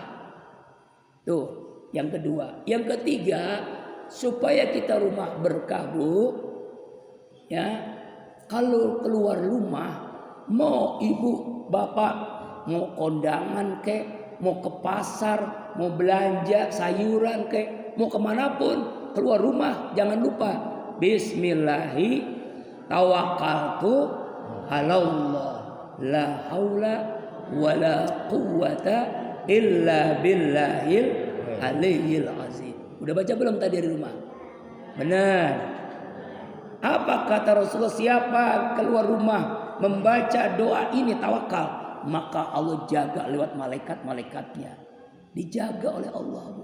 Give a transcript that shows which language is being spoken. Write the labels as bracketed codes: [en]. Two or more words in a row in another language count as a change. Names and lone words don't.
[id] Tuh, yang kedua. Yang ketiga, supaya kita rumah berkah bu, ya kalau keluar rumah, mau ibu bapak mau kondangan kek, mau ke pasar, mau belanja sayuran kek, mau kemanapun keluar rumah jangan lupa [ar] بسم الله توكلت على الله لا حول ولا قوة إلا بالله العلي العظيم. [id] Udah baca belum tadi di rumah? Benar. Apa kata Rasulullah? Siapa keluar rumah membaca doa ini tawakal, maka Allah jaga lewat malaikat-malaikatnya. Dijaga oleh Allah bu.